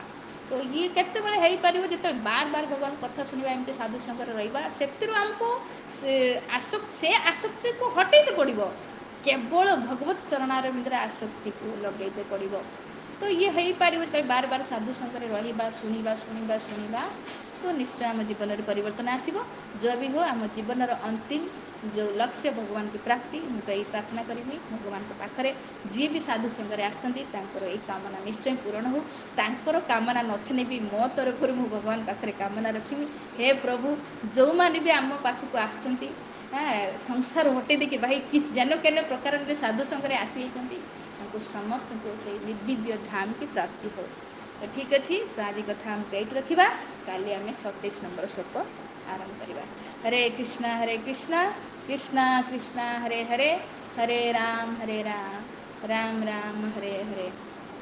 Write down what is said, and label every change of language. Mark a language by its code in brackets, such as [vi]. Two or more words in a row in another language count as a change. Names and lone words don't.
[or] ତ ଇଏ କେତେବେଳେ ହେଇପାରିବ ଯେତେବେଳେ ବାର ବାର ଭଗବାନ କଥା ଶୁଣିବା ଏମିତି ସାଧୁସଙ୍ଗରେ ରହିବା ସେଥିରୁ ଆମକୁ ସେ ଆସକ୍ତିକୁ ହଟେଇତେ ପଡ଼ିବ କେବଳ ଭଗବତ ଚରଣାରବିନ୍ଦରେ ଆସକ୍ତିକୁ ଲଗେଇତେ ପଡ଼ିବ। ତ ଇଏ ହେଇପାରିବ ଯେତେବେଳେ ବାର ବାର ସାଧୁସଙ୍ଗରେ ରହିବା ଶୁଣିବା ତ ନିଶ୍ଚୟ ଆମ ଜୀବନରେ ପରିବର୍ତ୍ତନ ଆସିବ। [hi] जो भी हो [or] ଆମ ଜୀବନର ଅନ୍ତିମ ଯେଉଁ ଲକ୍ଷ୍ୟ ଭଗବାନଙ୍କୁ ପ୍ରାପ୍ତି ମୁଁ ତ ଏଇ ପ୍ରାର୍ଥନା କରିବି ଭଗବାନଙ୍କ ପାଖରେ ଯିଏ ବି ସାଧୁ ସଙ୍ଗରେ ଆସିଛନ୍ତି ତାଙ୍କର ଏଇ କାମନା ନିଶ୍ଚୟ ପୂରଣ ହେଉ। ତାଙ୍କର କାମନା ନଥିଲେ ବି ମୋ ତରଫରୁ ମୁଁ ଭଗବାନ ପାଖରେ କାମନା ରଖିବି ହେ ପ୍ରଭୁ ଯେଉଁମାନେ ବି ଆମ ପାଖକୁ ଆସୁଛନ୍ତି ସଂସାର ହଟେଇ ଦେଇକି ଭାଇ ଯେନ କେନ ପ୍ରକାରରେ ସାଧୁ ସଙ୍ଗରେ ଆସିଯାଇଛନ୍ତି ତାଙ୍କୁ ସମସ୍ତଙ୍କୁ ସେଇ ନିର୍ଦିବ୍ୟ ଧାମ କି ପ୍ରାପ୍ତି ହେଉ। ତ ଠିକ୍ ଅଛି ତ ଆଜି କଥା ଆମକୁ ଏଇଠି ରଖିବା କାଲି ଆମେ 27 ନମ୍ବର ଶ୍ଲୋକ ଆରମ୍ଭ କରିବା। [sa] हरे कृष्णा कृष्णा कृष्णा हरे हरे हरे राम राम राम हरे हरे।